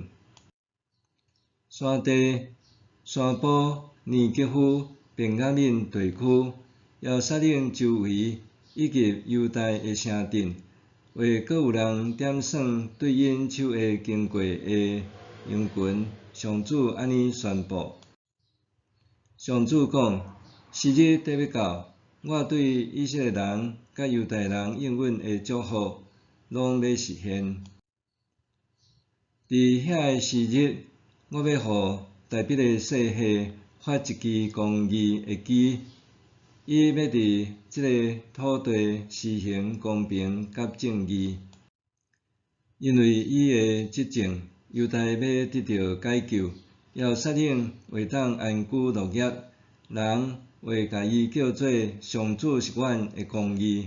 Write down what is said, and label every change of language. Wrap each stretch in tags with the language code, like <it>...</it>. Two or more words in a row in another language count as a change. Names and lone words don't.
<nan>山地、山坡、尼吉夫、便雅悯地区、耶路撒冷周围，以及犹大的城镇，会阁有人点算对因手下经过的羊群。上主安尼宣布：上主讲，时日得要到，我对以色列人甲犹大人应允的祝福，拢要实现。伫遐个时日，我要互大笔的世系发一支公义的旗，伊要伫即个土地施行公平甲正义，因为伊的执政，犹大要得到解救，耶路撒冷会当安居乐业，人会甲伊叫做上主是阮的公义。</nan>